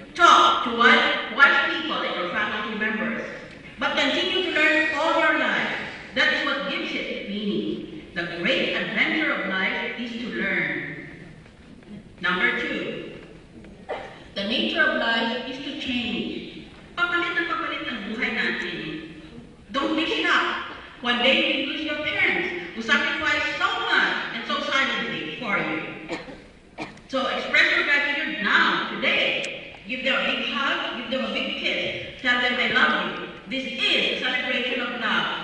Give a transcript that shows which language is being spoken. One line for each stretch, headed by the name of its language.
English: Talk to wise people like your faculty members. But continue to learn all your life. That is what gives it meaning. The great adventure of life is to learn. Number 2, the nature of life is to change.
Filipino: Papalit ang buhay natin.
English: Don't be shocked. One day you lose your parents who sacrificed so much and so silently for you. So express your gratitude now, today. Give them a big hug, give them a big kiss. Tell them I love you. This is a celebration of love.